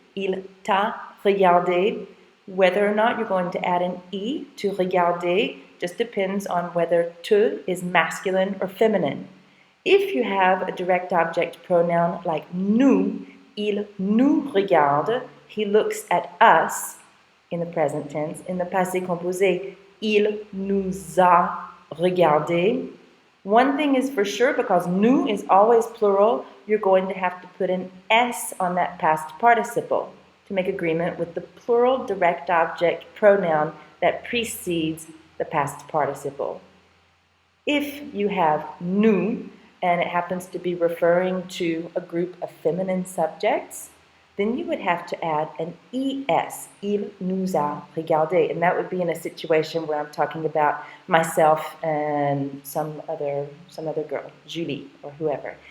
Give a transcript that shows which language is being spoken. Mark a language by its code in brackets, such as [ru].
[fr] Il t'a regardé. [en] Whether or not you're going to add an I to regarder just depends on whether te is masculine or feminine. If you have a direct object pronoun like nous, [fr] il nous regarde, [en] he looks at us in the present tense. In the passé composé, [fr] il nous a regardé. [en] One thing is for sure, because nous is always plural, you're going to have to put an S on that past participle to make agreement with the plural direct object pronoun that precedes the past participle. If you have nous, and it happens to be referring to a group of feminine subjects, then you would have to add an ES, [fr] il nous a regardé, [en] and that would be in a situation where I'm talking about myself and some other girl, Julie or whoever.